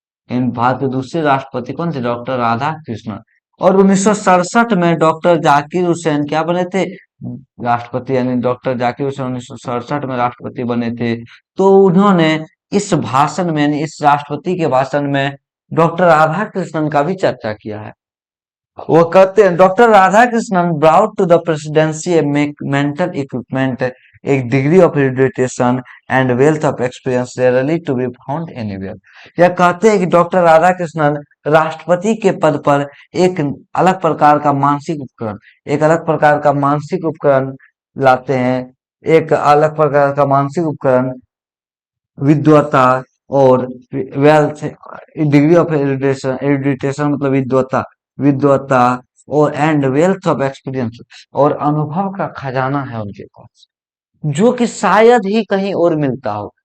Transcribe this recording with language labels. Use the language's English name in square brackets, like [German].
[Hindi] इन भारत के दूसरे राष्ट्रपति कौन थे? डॉक्टर राधा कृष्णन। और 1967 में डॉक्टर जाकिर हुसैन क्या बने थे? राष्ट्रपति। यानी डॉक्टर जाकिर हुसैन 1967 में राष्ट्रपति बने थे। तो उन्होंने इस भाषण में, यानी इस राष्ट्रपति के भाषण में डॉक्टर राधा कृष्णन का भी चर्चा किया है। वो कहते हैं, [English] Doctor Radhakrishnan brought to the presidency a mental equipment, a degree of erudition and wealth of experience rarely to be found anywhere। [Hindi] यह कहते हैं कि डॉक्टर राधा कृष्णन राष्ट्रपति के पद पर एक अलग प्रकार का मानसिक उपकरण, एक अलग प्रकार का मानसिक उपकरण लाते हैं। एक अलग प्रकार का मानसिक उपकरण, विद्वता और [English] wealth, degree of erudition, [Hindi] एरुडिटेशन मतलब विद्वता, विद्वता और [English] and wealth of experience, [Hindi] और अनुभव का खजाना है उनके पास, जो कि शायद ही कहीं और मिलता हो।